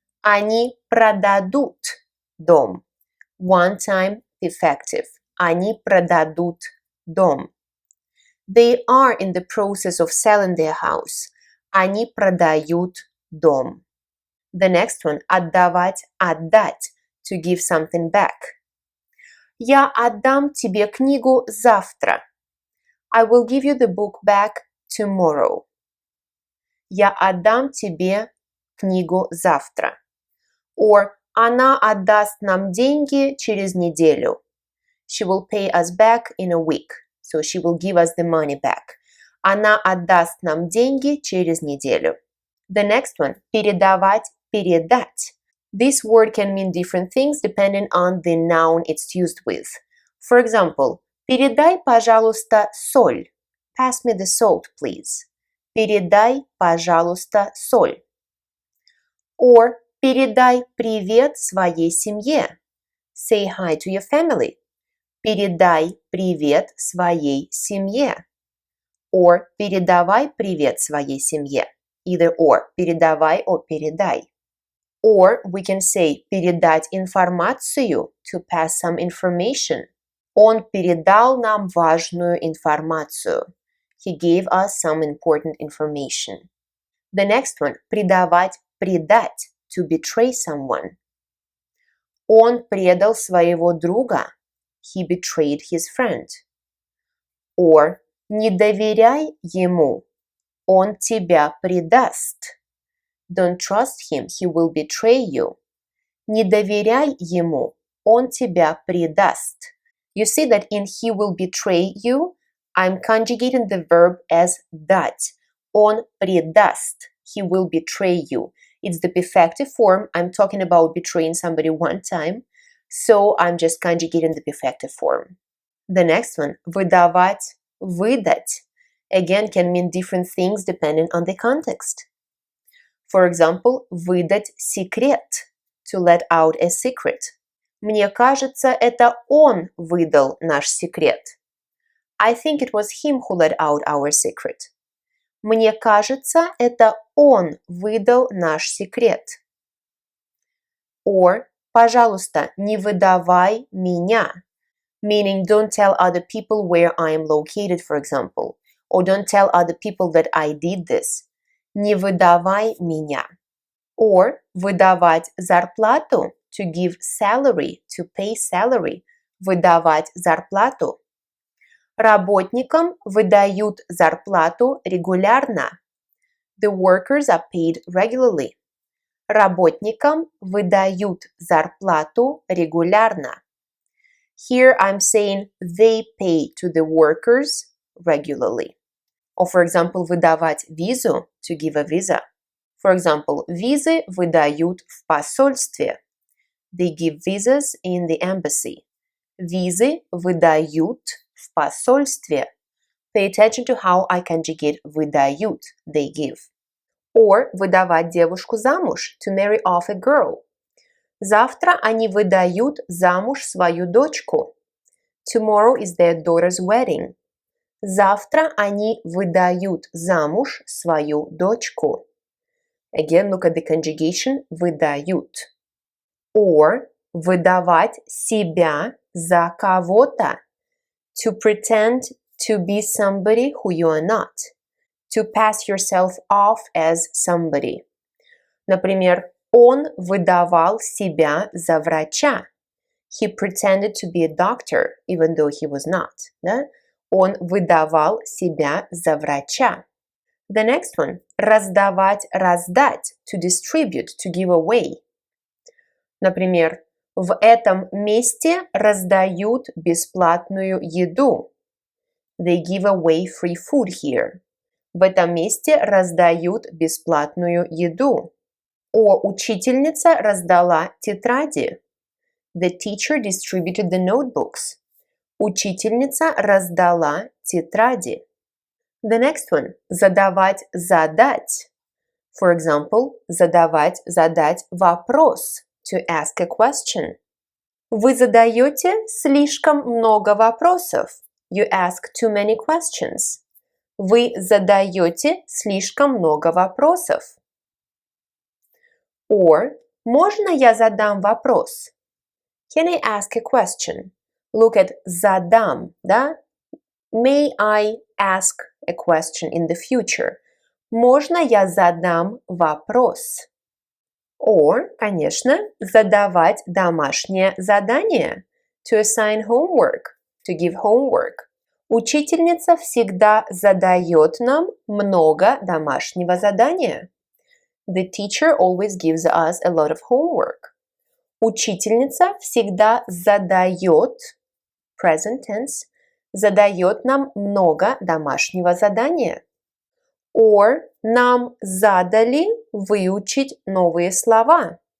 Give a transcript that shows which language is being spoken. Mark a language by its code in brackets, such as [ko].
[ru] Они продадут дом. [en] One-time perfective. [ru] Они продадут дом. [en] They are in the process of selling their house. [ru] Они продают дом. [en] The next one, отдавать, отдать, to give something back. [ru] Я отдам тебе книгу завтра. [en] I will give you the book back tomorrow. [ru] Я отдам тебе книгу завтра. Or она отдаст нам деньги через неделю. [en] She will pay us back in a week. So she will give us the money back. [ru] Она отдаст нам деньги через неделю. [en] The next one, передавать, передать. This word can mean different things depending on the noun it's used with. For example, [ru] передай, пожалуйста, соль. [en] Pass me the salt, please. [ru] Передай, пожалуйста, соль. Or передай привет своей семье. [en] Say hi to your family. [ru] Передай привет своей семье. Or передавай привет своей семье. [en] Either or, передавай or передай. Or we can say передать информацию, to pass some information. [ru] Он передал нам важную информацию. [en] He gave us some important information. The next one – предавать, предать, to betray someone. [ru] Он предал своего друга. [en] He betrayed his friend. [ru] Or не доверяй ему. Он тебя предаст. [en] Don't trust him, he will betray you. [ru] Не доверяй ему. Он тебя предаст. [en] You see that in he will betray you, I'm conjugating the verb as дать. Он предаст. He will betray you. It's the perfective form. I'm talking about betraying somebody one time, so I'm just conjugating the perfective form. The next one, выдавать, выдать, again can mean different things depending on the context. For example, [ru] выдать секрет, [en] to let out a secret. [ru] Мне кажется, это он выдал наш секрет. [en] I think it was him who let out our secret. [ru] Мне кажется, это он выдал наш секрет. Or, пожалуйста, не выдавай меня. [en] Meaning, don't tell other people where I am located, for example. Or don't tell other people that I did this. [ru] Не выдавай меня. [en] Or, [ru] выдавать зарплату, [en] to give salary, to pay salary. [ru] Выдавать зарплату. Работникам выдают зарплату регулярно. [en] The workers are paid regularly. [ru] Работникам выдают зарплату регулярно. [en] Here I'm saying they pay to the workers regularly. Or, for example, [ru] выдавать визу, [en] to give a visa. For example, [ru] визы выдают в посольстве. [en] They give visas in the embassy. [ru] Визы выдают в посольстве. [en] Pay attention to how I conjugate выдают, they give. Or [ru] выдавать девушку замуж, [en] to marry off a girl. [ru] Завтра они выдают замуж свою дочку. [en] Tomorrow is their daughter's wedding. [ru] Завтра они выдают замуж свою дочку. [en] Again, look at the conjugation выдают. [ru] Or выдавать себя за кого-то. [en] To pretend to be somebody who you are not. To pass yourself off as somebody. [ru] Например, он выдавал себя за врача. [en] He pretended to be a doctor, even though he was not. [ru] Да? Он выдавал себя за врача. [en] The next one. Раздавать, раздать. To distribute, to give away. [ru] Например, в этом месте раздают бесплатную еду. [en] They give away free food here. [ru] В этом месте раздают бесплатную еду. О, учительница раздала тетради. [en] The teacher distributed the notebooks. [ru] Учительница раздала тетради. [en] The next one. Задавать, задать. For example, [ru] задавать, задать вопрос. [en] To ask a question. [ru] Вы задаете слишком много вопросов. [en] You ask too many questions. [ru] Вы задаете слишком много вопросов. Or, можно я задам вопрос? [en] Can I ask a question? Look at задам, да? May I ask a question in the future? [ru] Можно я задам вопрос? Or, конечно, задавать домашнее задание. [en] To assign homework. To give homework. [ru] Учительница всегда задает нам много домашнего задания. [en] The teacher always gives us a lot of homework. [ru] Учительница всегда задает, [en] present tense, [ru] задает нам много домашнего задания. Or нам задали выучить новые слова.